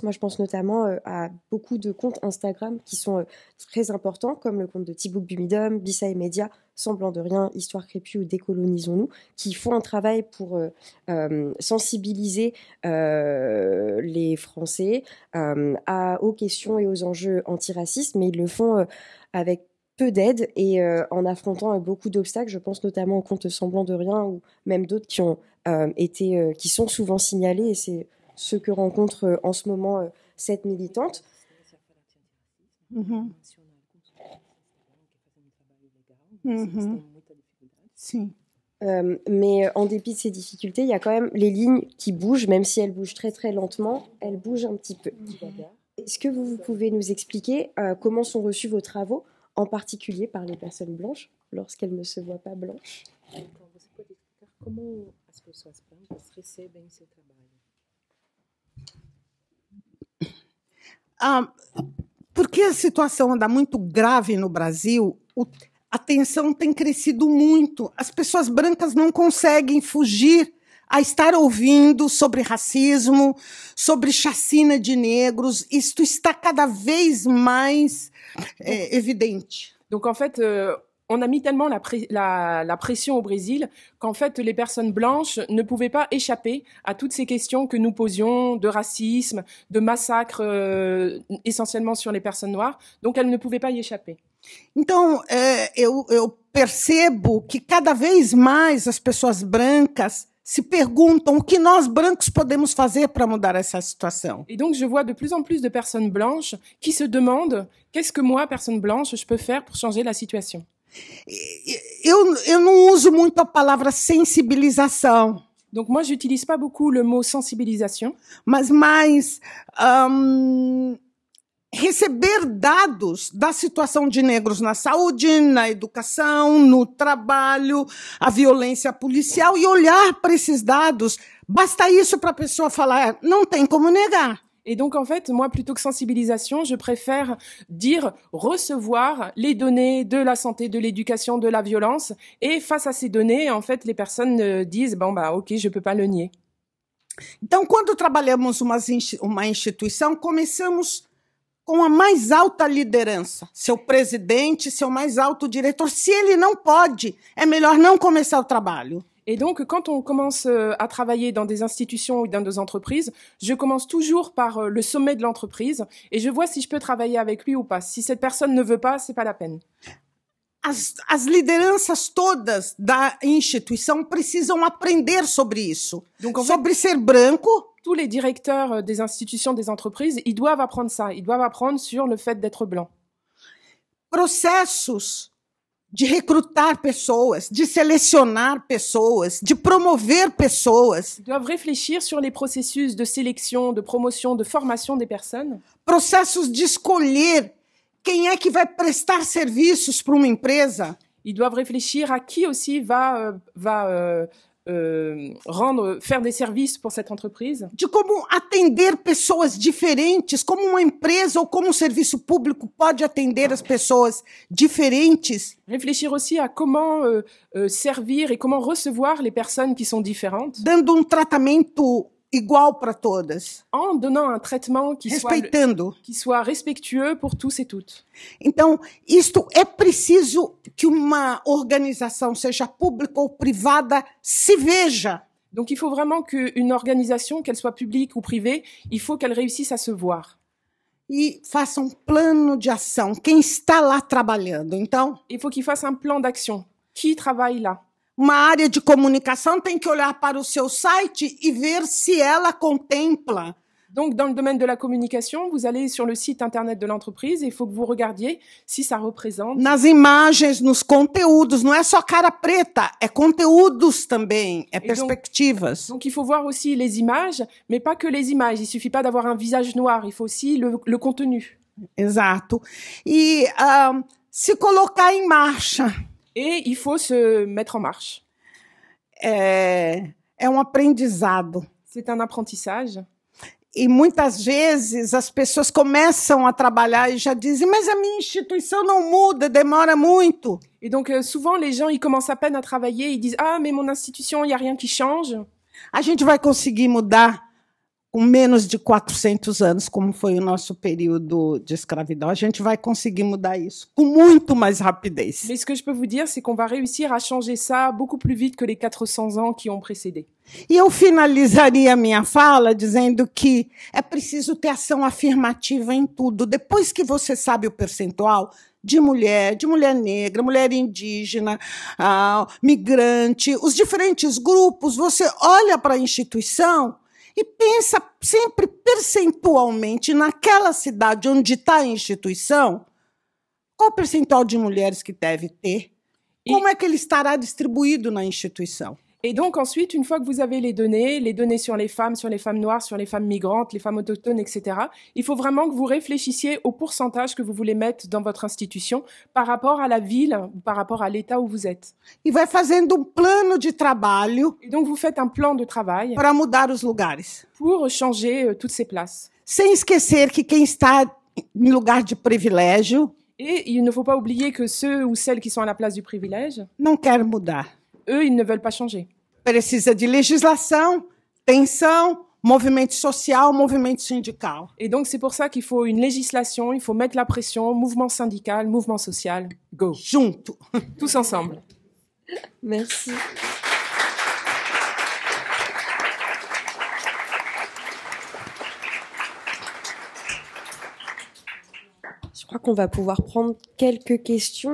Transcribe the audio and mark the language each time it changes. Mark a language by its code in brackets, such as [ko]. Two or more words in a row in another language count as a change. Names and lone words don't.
[fr] Moi, je pense notamment à beaucoup de comptes Instagram qui sont très importants, comme le compte de Thibaut Bumidum, Bisa et Média, Semblant de rien, Histoire crépue ou Décolonisons-nous, qui font un travail pour sensibiliser les Français aux questions et aux enjeux antiracistes, mais ils le font avec peu d'aide et en affrontant beaucoup d'obstacles. Je pense notamment au compte Semblant de rien ou même d'autres qui ont qui sont souvent signalés, et c'est ce que rencontre en ce moment cette militante. Uhum. Uhum. [pt] Sim. [fr] Mais en dépit de ces difficultés, il y a quand même les lignes qui bougent, même si elles bougent très très lentement, elles bougent un petit peu. Est-ce que vous pouvez nous expliquer comment sont reçus vos travaux en particulier par les personnes blanches, lorsqu'elles ne se voient pas blanches. [pt] Então, você pode explicar como as pessoas brancas recebem esse trabalho? Porque a situação anda muito grave no Brasil, a tensão tem crescido muito. As pessoas brancas não conseguem fugir a estar ouvindo sobre racismo, sobre chacina de negros. Isto está cada vez mais évidente. [fr] Donc en fait, on a mis tellement la pression au Brésil qu'en fait les personnes blanches ne pouvaient pas échapper à toutes ces questions que nous posions de racisme, de massacre essentiellement sur les personnes noires. Donc elles ne pouvaient pas y échapper. [pt] Então, eu percebo que cada vez mais as pessoas brancas se perguntam o que nós brancos podemos fazer para mudar essa situação. [fr] Et donc je vois de plus en plus de personnes blanches qui se demandent qu'est-ce que moi, personne blanche, je peux faire pour changer la situation. [pt] Eu não uso muito a palavra sensibilização, [fr] Donc moi, j'utilise pas beaucoup le mot sensibilisation, [pt] mas mais receber dados da situação de negros na saúde, na educação, no trabalho, a violência policial e olhar para esses dados. Basta isso para a pessoa falar, não tem como negar. [fr] Et donc, en fait, moi, plutôt que sensibilisation, je préfère dire recevoir les données de la santé, de l'éducation, de la violence. Et face à ces données, en fait, les personnes disent, bon, bah, ok, je peux pas le nier. [pt] Então, quando trabalhamos uma instituição, começamos com a mais alta liderança, seu presidente, seu mais alto diretor. Se ele não pode, é melhor não começar o trabalho. [fr] Et donc, quand on commence à travailler dans des institutions ou dans des entreprises, je commence toujours par le sommet de l'entreprise et je vois si je peux travailler avec lui ou pas. Si cette personne ne veut pas, c'est pas la peine. [pt] As lideranças todas da instituição precisam aprender sobre isso. [fr] Donc, en fait, [pt] sobre ser branco. [fr] Tous les directeurs des institutions, des entreprises, ils doivent apprendre ça. Ils doivent apprendre sur le fait d'être blanc. [pt] Processos de recrutar pessoas, de selecionar pessoas, de promover pessoas. [fr] Ils doivent réfléchir sur les processus de sélection, de promotion, de formation des personnes. [pt] Processos de escolher quem é que vai prestar serviços para uma empresa. [fr] Ils doivent réfléchir à qui aussi va faire des services pour cette entreprise. [pt] De como atender pessoas diferentes, como uma empresa ou como um serviço público pode atender as pessoas diferentes. [fr] Réfléchir aussi à comment servir et comment recevoir les personnes qui sont différentes. [pt] Dando tratamento igual para todas. [fr] En donnant un traitement qui soit respectueux pour tous et toutes. [pt] Então, isto é preciso que uma organização, seja pública ou privada, se veja. [fr] Donc, il faut vraiment qu'une organisation, qu'elle soit publique ou privée, il faut qu'elle réussisse à se voir. [pt] E faça plano de ação. Quem está lá trabalhando, então? [fr] Il faut qu'il fasse un plan d'action. Qui travaille là? [pt] Uma área de comunicação tem que olhar para o seu site e ver se ela contempla. [fr] Donc, dans le domaine de la communication, vous allez sur le site internet de l'entreprise et il faut que vous regardiez si ça représente. [pt] Nas imagens, nos conteúdos, não é só cara preta, é conteúdos também, é perspectivas. [fr] Donc, il faut voir aussi les images, mais pas que les images. Il suffit pas d'avoir un visage noir, il faut aussi le contenu. [pt] Exato. E se colocar em marcha. [fr] Et il faut se mettre en marche. [pt] É aprendizado. [fr] C'est un apprentissage. [pt] E muitas vezes as pessoas começam a trabalhar e já dizem, mas a minha instituição não muda, demora muito. [fr] Et donc souvent les gens ils commencent à peine à travailler, ils disent ah mais mon institution, il y a rien qui change. [pt] A gente vai conseguir mudar com menos de 400 anos, como foi o nosso período de escravidão. A gente vai conseguir mudar isso com muito mais rapidez. [fr] Mais ce que je peux vous dire, c'est qu'on va réussir à changer ça beaucoup plus vite que les 400 ans qui ont précédé. [pt] E eu finalizaria a minha fala dizendo que é preciso ter ação afirmativa em tudo. Depois que você sabe o percentual de mulher negra, mulher indígena, migrante, os diferentes grupos, você olha para a instituição e pensa sempre percentualmente naquela cidade onde está a instituição, qual o percentual de mulheres que deve ter, como é que ele estará distribuído na instituição. [fr] Et donc ensuite, une fois que vous avez les données sur les femmes noires, sur les femmes migrantes, les femmes autochtones, etc., il faut vraiment que vous réfléchissiez au pourcentage que vous voulez mettre dans votre institution par rapport à la ville, par rapport à l'état où vous êtes. [pt] E vai fazendo plano de trabalho [fr] Et donc vous faites un plan de travail [pt] para mudar os lugares. [fr] pour changer toutes ces places. [pt] Sem esquecer que quem está em lugar de privilégio [fr] Et il ne faut pas oublier que ceux ou celles qui sont à la place du privilège, [pt] não quer mudar. [fr] eux, ils ne veulent pas changer. [pt] Precisa de legislação, tensão, movimento social, movimento sindical. [fr] Et donc c'est pour ça qu'il faut une législation, il faut mettre la pression, mouvement syndical, mouvement social, go, [pt] Junto. [fr] tous ensemble. Merci. Je crois qu'on va pouvoir prendre quelques questions.